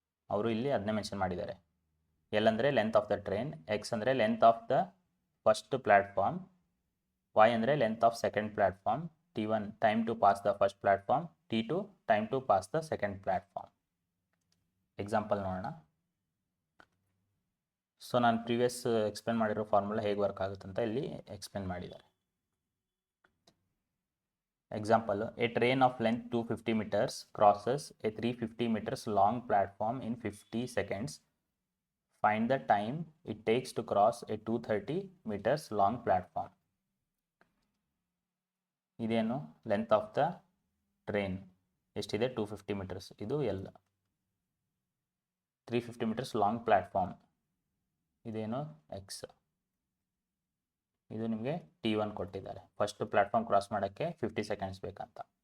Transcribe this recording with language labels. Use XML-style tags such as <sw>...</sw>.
<kn>ಅವರು ಇಲ್ಲಿ ಅದನ್ನೇ ಮೆನ್ಷನ್ ಮಾಡಿದ್ದಾರೆ. L ಅಂದರೆ length of the train, X ಅಂದರೆ length of the first platform, Y ಅಂದರೆ length of second platform, T1</kn> <en>time to pass the first platform,</en> <kn>T2</kn> <en>Time to pass the second platform.</en> <kn>Example ನೋಡೋಣ. So ನಾನು previous explain ಮಾಡಿರೋ formula ಹೇಗೆ work ಆಗುತ್ತೆ ಅಂತ ಇಲ್ಲಿ explain ಮಾಡಿದ್ದಾರೆ.</kn> <en>Example, a train of length 250 meters crosses a 350 meters long platform in 50 seconds. Find the time it takes to cross a 230 meters long platform.</en> <kn>ಇದೇನು</kn> <en>length of the train</en> <kn>ಎಷ್ಟಿದೆ, 250 metres, ಇದು L.</kn> <en>350 metres long platform,</en> <kn>ಇದೇನು</kn> <en>X.</en> <kn>ಇದು ನಿಮಗೆ T1 ಕೊಟ್ಟಿದ್ದಾರೆ. First platform cross ಮಾಡೋಕ್ಕೆ 50 seconds ಬೇಕಂತ.</kn>